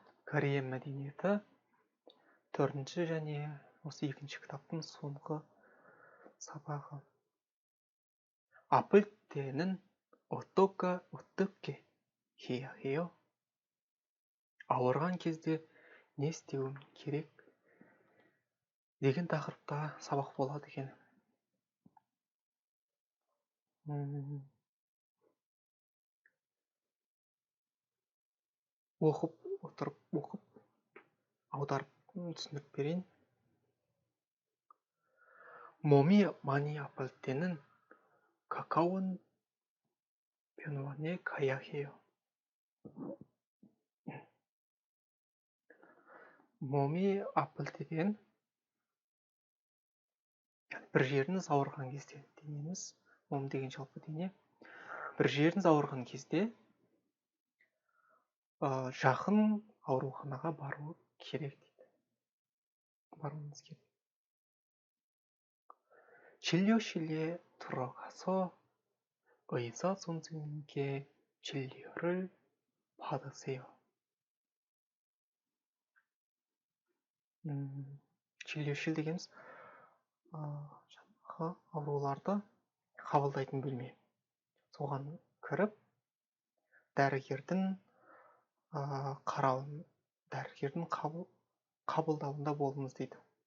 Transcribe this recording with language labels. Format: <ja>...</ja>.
<kk>Корея мәдениеті төртінші және осы екінші кітаптың соңғы сабағы.</kk> <ko>아플 때는 어떻게 해야 해요?</ko> <kk>ауырған кезде не істеуім керек деген тақырыпта сабақ болады екен. Оқып аударып түсіндіріп берейін.</kk> <ko>몸이 많이 아플 때는 가까운 병원에 가야 해요. 몸이 아플 때</ko> <kk>деген бір жеріңіз ауырған кезде денеміз, мом деген жалпы дене. бір жеріңіз ауырған кезде жақын ауруханаға бару керек дейді.</kk> <ko>바로는 진료실에 들어가서 의사 선생님께 진료를 받으세요.</ko> <kk>진료실 дегеніміз жаңағы ауруларды қабылдайтын бөлме. соған кіріп, дәрігердің қарауын, дәрігердің қабылдауында болыңыз дейді.</kk>